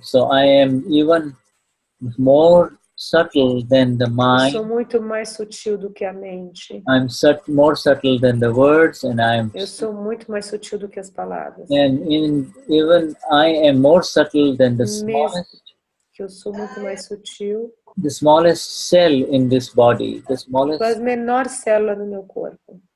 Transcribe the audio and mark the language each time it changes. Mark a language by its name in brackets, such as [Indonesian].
[English] So I am even more subtle than the mind. [Portuguese] Eu sou muito mais sutil do que a mente. [English] I'm more subtle than the words, and [Portuguese] eu sou muito mais sutil do que as palavras. [English] And even I am more subtle than the smallest. [Portuguese] Que eu sou muito mais sutil. [English] The smallest cell in this body. The smallest. [Portuguese] A menor célula no meu corpo.